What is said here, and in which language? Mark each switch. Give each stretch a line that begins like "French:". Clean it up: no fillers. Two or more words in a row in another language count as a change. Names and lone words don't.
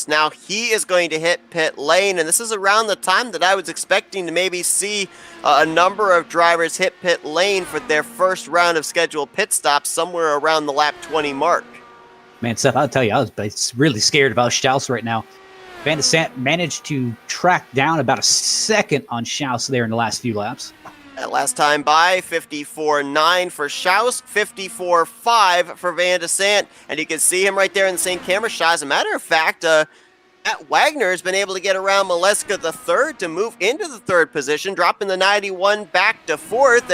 English: Now he is going to hit pit lane, and this is around the time that I was expecting to maybe see a number of drivers hit pit lane for their first round of scheduled pit stops somewhere around the lap 20 mark. Man, Seth, I'll tell you, I was really scared about Schaus right now. Van de Sant managed to track down about a second on Schaus there in the last few laps. That last time by, 54.9 for Schaus, 54.5 for Van de Sant. And you can see him right there in the same camera shot. As a matter of fact, Matt Wagner has been able to get around Maleska the third to move into the 3rd position, dropping the 91 back to 4th.